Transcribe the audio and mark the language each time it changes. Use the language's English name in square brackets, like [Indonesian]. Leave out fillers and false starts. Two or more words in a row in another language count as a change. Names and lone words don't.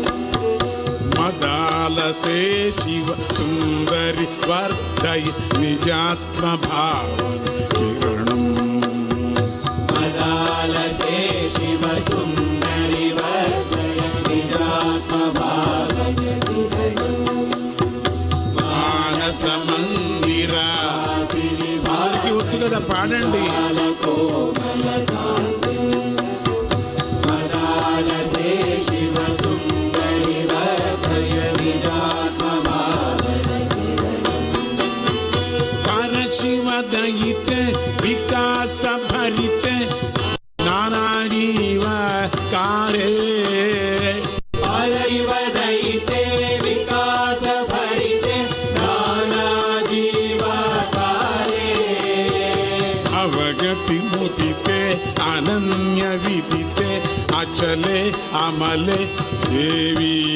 [Sanskrit] ಮದಾಲಸೆ ಶಿವ ಸುಂದರಿ ವರ್ಧಯ ನಿಜಾತ್ಮ ಭಾವನ ಕಿರಣಂ. ಮದಾಲಸೆ ಶಿವ ಸುಂದರಿ ವರ್ಧಯ ನಿಜಾತ್ಮ ಭಾವನ ಕಿರಣಂ. మానస మందిర [Telugu] వారికి వచ్చు కదా, పాడండి. [Sanskrit] కోమల కాంతిం. మదాలసే శివ సుందరి వర్ధయ నిజాత్మ భావన కిరణం. పరశివ దయితే వికాస భరితే నానా జీవ కారే. परैव दयिते विकास भरिते नाना जीवाकारे. अवगति मुदिते अनन्य विदिते अचले अमले देवी.